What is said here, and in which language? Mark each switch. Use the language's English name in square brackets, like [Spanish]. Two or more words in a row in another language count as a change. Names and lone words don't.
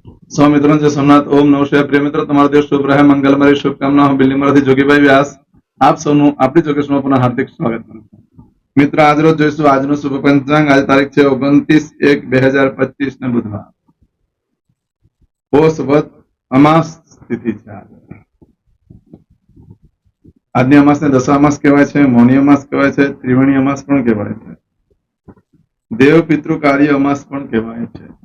[Hindi] सौ मित्रों जय सोमनाथ ओम नमः शिवाय प्रिय मित्रों [Gujarati] તમારો દિવસ શુભ રહે મંગલમય શુભકામનાઓ બિલ્લીમરાથી જોગીભાઈ વ્યાસ આપ સૌનું આપણી જોગેશમાં પુનઃ હાર્દિક સ્વાગત કરું છું મિત્ર આજરોજ જોઈશું આજનું શુભ પંચાંગ આજે તારીખ છે 29/1/2025 ને બુધવાર પોષ વદ અમાસ તિથિ છે આજની અમાસને દશા અમાસ કહેવાય છે મૌની અમાસ કહેવાય છે ત્રિવેણી અમાસ પણ કહેવાય છે દેવ પિતૃ કાર્ય અમાસ પણ કહેવાય છે